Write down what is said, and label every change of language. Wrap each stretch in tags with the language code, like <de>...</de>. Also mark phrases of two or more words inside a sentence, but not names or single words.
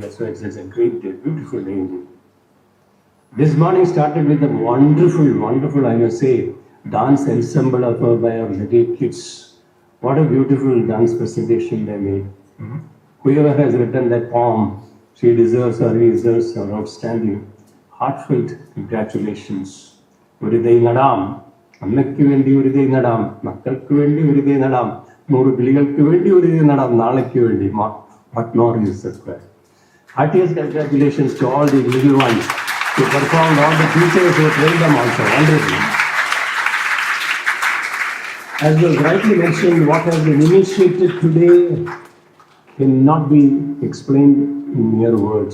<en>That's why it's a great day, beautiful day indeed. This morning started with a wonderful, I must say, dance ensemble by our little kids. What a beautiful dance presentation they made. Mm-hmm. Whoever has written that poem, she deserves or he deserves an outstanding, heartfelt congratulations.</en> <ml>Uridai Nadam, അമ്മയ്ക്ക് വേണ്ടി Uridai Nadam, മക്കൾക്ക് വേണ്ടി Uridai Nadam, 100 കിളികൾക്ക് വേണ്ടി Uridai Nadam, നാളേക്ക് വേണ്ടി,</ml> <en>what more is required. Heartiest congratulations to all the little ones who performed, all the teachers who trained them also, wonderful. As was rightly mentioned, what has been initiated today cannot be explained in mere words.</en>